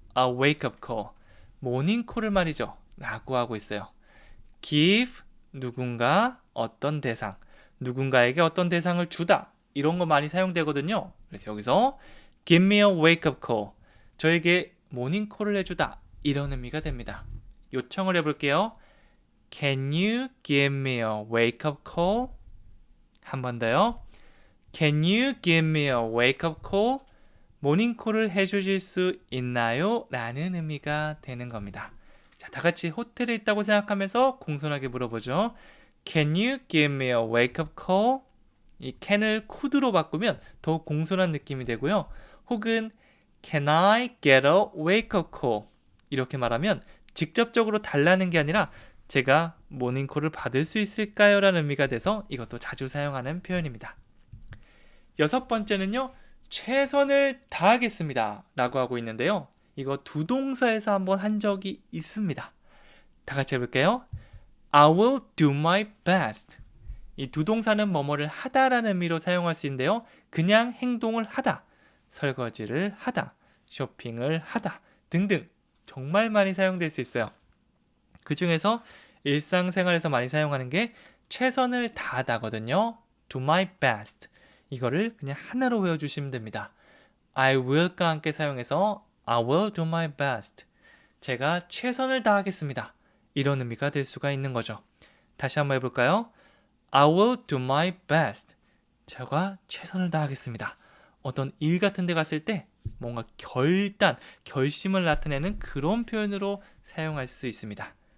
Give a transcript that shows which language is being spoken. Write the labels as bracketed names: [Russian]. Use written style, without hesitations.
[English] A wake up call [Korean] 모닝 콜을 말이죠 라고 하고 있어요. give 누군가 어떤 대상 누군가에게 어떤 대상을 주다 이런 거 많이 사용되거든요. 그래서 여기서 [English] give me a wake up call [Korean] 저에게 모닝 콜을 해주다 이런 의미가 됩니다. 요청을 해볼게요. [English] Can you give me a wake up call? [Korean] 한 번 더요. [English] Can you give me a wake up call? [Korean] 모닝콜을 해주실 수 있나요? 라는 의미가 되는 겁니다. 자, 다 같이 호텔에 있다고 생각하면서 공손하게 물어보죠. [English] Can you give me a wake up call? [Korean] 이 can을 could로 바꾸면 더욱 공손한 느낌이 되고요. 혹은 [English] Can I get a wake up call? [Korean] 이렇게 말하면 직접적으로 달라는 게 아니라 제가 모닝콜을 받을 수 있을까요? 라는 의미가 돼서 이것도 자주 사용하는 표현입니다. 여섯 번째는요. 최선을 다하겠습니다. 라고 하고 있는데요. 이거 두 동사에서 한번 한 적이 있습니다. 다 같이 해볼게요. [English] I will do my best. [Korean] 이 두 동사는 뭐뭐를 하다라는 의미로 사용할 수 있는데요. 그냥 행동을 하다, 설거지를 하다, 쇼핑을 하다 등등 정말 많이 사용될 수 있어요. 그 중에서 일상생활에서 많이 사용하는 게 최선을 다하다거든요. [English] do my best. [Korean] 이거를 그냥 하나로 외워주시면 됩니다. [English] I will [Korean] 과 함께 사용해서 [English] I will do my best. [Korean] 제가 최선을 다하겠습니다. 이런 의미가 될 수가 있는 거죠. 다시 한번 해볼까요? [English] I will do my best. [Korean] 제가 최선을 다하겠습니다. 어떤 일 같은 데 갔을 때 뭔가 결심을 나타내는 그런 표현으로 사용할 수 있습니다.